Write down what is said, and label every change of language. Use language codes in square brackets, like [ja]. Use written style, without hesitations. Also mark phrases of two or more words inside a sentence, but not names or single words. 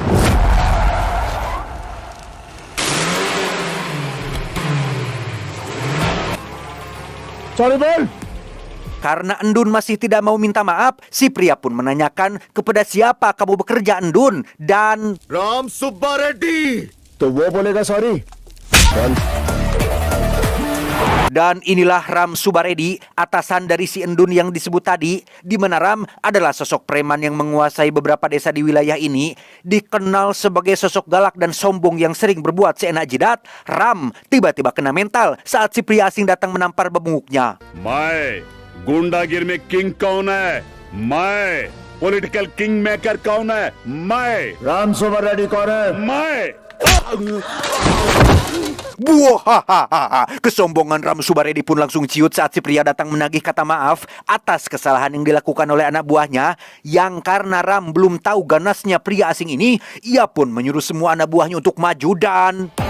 [hi] सॉरी, बोल. [id] Karena Endun masih tidak mau minta maaf, si pria pun menanyakan kepada siapa kamu bekerja, Endun, dan... [hi] राम सुब्बा रेड्डी। तो वो बोलेगा सॉरी। [id] Dan inilah Ram Subaredi, atasan dari si Endun yang disebut tadi, di mana Ram adalah sosok preman yang menguasai beberapa desa di wilayah ini. Dikenal sebagai sosok galak dan sombong yang sering berbuat seenak jidat, Ram tiba-tiba kena mental saat si pria asing datang menampar bebunguknya. [hi] मैं गुंडागिर में किंग कौन है? मैं [en] political king maker [hi] कौन है? मैं राम सुबर रेड्डी कौन है? मैं [id] Buah, kesombongan Ram Subaredi pun langsung ciut saat si pria datang menagih kata maaf atas kesalahan yang dilakukan oleh anak buahnya. Yang karena Ram belum tahu ganasnya pria asing ini, ia pun menyuruh semua anak buahnya untuk maju dan...